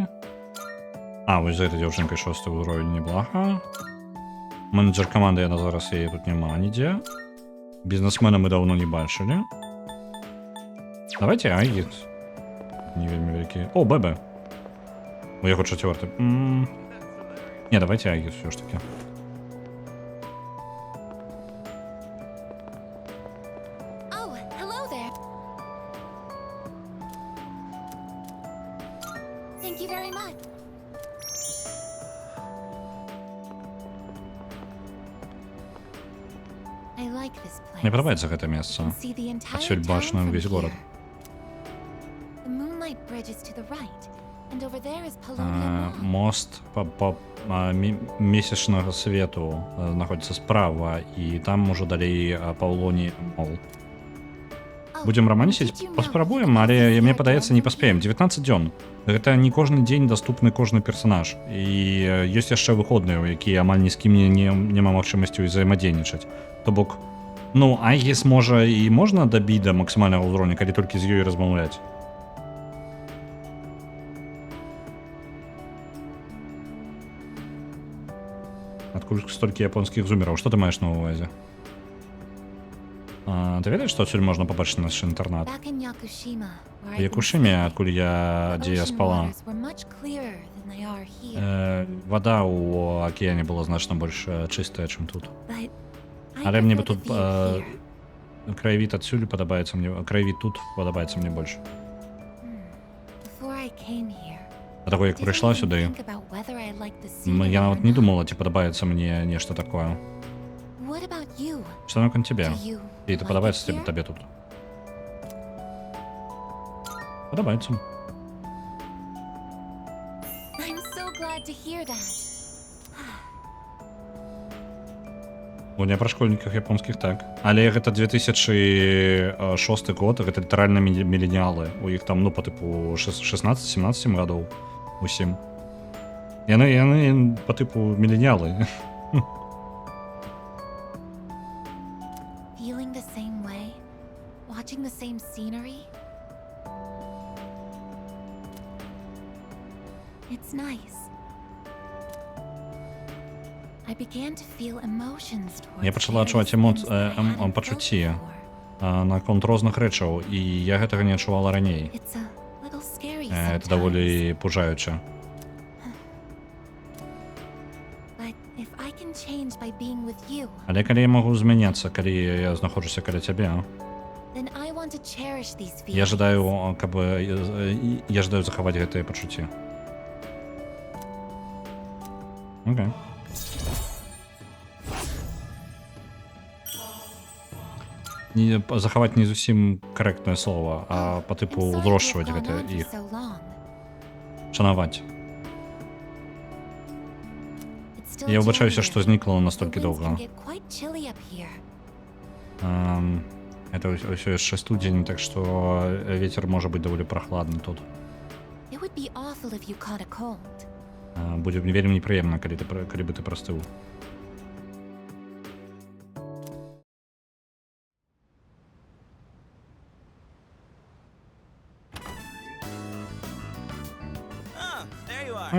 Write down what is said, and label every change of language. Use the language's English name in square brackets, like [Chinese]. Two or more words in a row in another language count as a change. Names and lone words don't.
[Belarusian] А, вось за этой дзяўчынкай 6 ўзровень, неблага. Менеджер каманды, яна зараз яе тут няма нідзе. Бізнесмена мы даўно не бачылі. Давайте Айгіс. Не вельмі вялікі. О, Бэбэ. У яго 4. [Russian] Не, давайте Айгіс все ж таки. [English] Oh, hello there. Thank you very much. I like this place. [Belarusian] Мне падабаецца гэта месца. [English] can see the entire [Belarusian] Отсюль [English] town [Belarusian] бачна [English] from [Belarusian] увесь город. [English] here. The moonlight bridge is to the right, and over there is Paulownia Mall. [Belarusian] Мост по месячнага свету знаходзіцца справа, і там ужо далей Паўлоні Мол. [English] Oh, [Belarusian] Будзем рамансіць, [English] did you know [Belarusian] паспрабуем, [English] the [Belarusian] але [English] classes [Belarusian] мне [English] are [Belarusian] падаецца, не [English] going to [Belarusian] паспеем. [English] be [Belarusian] 19 дзён. Гэта не кожны дзень даступны кожны персанаж. І ёсць яшчэ выходныя, у якія амаль ні з кім няма магчымасці ўзаемадзейнічаць. То бок, ну, Айгіс можа і можна дабіць да максімальнага ўзроўня, калі толькі з ёй размаўляць. Адкуль столькі японскіх зумераў? Што ты маеш на ўвазе? Ты ведаеш, што адсюль можна пабачыць наш інтэрнат? [English] Back in Yakushima, where [Belarusian] У [English] I've been [Belarusian] Якушыме, [English] staying, [Belarusian] адкуль дзе я [English] the ocean [Belarusian] спала, [English] waters were much clearer than they are here. [Belarusian] вада ў акіяне была значна больш чыстая, чым тут. [English] But I [Belarusian] Але мне бы [English] prefer [Belarusian] тут [English] the view here. [Belarusian] краявід адсюль падабаецца мне, краявід тут падабаецца мне больш. [English] Before I came here, [Belarusian] А таго, як [English] I didn't [Belarusian] прыйшла [English] even [Belarusian] сюды, [English] think about whether I liked the scenery [Belarusian] я [English] or [Belarusian] нават не [English] not. [Belarusian] думала, ці падабаецца мне нешта такое. [English] What about you? [Belarusian] Што наконт цябе? [English] Do you [Belarusian] І это [English] like [Belarusian] падабаецца [English] it here? [Belarusian] табе тут? Падабаецца. [English] I'm so glad to hear that. [Belarusian] У не пра школьніках японскіх так. Але гэта 2006 год, гэта літаральна міленіалы. У іх там, ну, па тыпу 16-17 гадоў усім. Яны па тыпу міленіалы. [English] Feeling the same way? Watching the same scenery? It's nice. I began to feel emotions towards [Belarusian] Я пачала адчуваць [English] various things that I hadn't [Belarusian] пачуцці [English] felt before. [Belarusian] наконт розных рэчаў, і я гэтага не адчувала раней. [English] It's a little scary [Belarusian] Гэта [English] sometimes. [Belarusian] даволі пужаюча. [English] But if I can change by being with you, [Belarusian] Але калі я магу змяняцца, калі я знаходжуся каля цябе, [English] then I want to cherish these [Belarusian] я [English] feelings. [Belarusian] жадаю, каб я жадаю захаваць гэтыя пачуцці. Окей. Захаваць не зусім карэктнае слова, а па тыпу [English] I'm sorry [Belarusian] ўзрошчваць [English] it's gone [Belarusian] гэта [English] on for [Belarusian] іх, [English] so long. [Belarusian] шанаваць. [English] It's still [Belarusian] Я выбачаюся, [English] January. [Belarusian] што знікла [English] The [Belarusian] настолькі [English] winds [Belarusian] доўга. [English] can get quite chilly up here. [Belarusian] Это ўсё яшчэ студзень, так што вецер можа быць даволі прахладны тут. [English] It would be awful if you caught a cold. [Belarusian] Будзе вельмі непрыемна, калі бы ты прастыў. [English] Oh, there you are.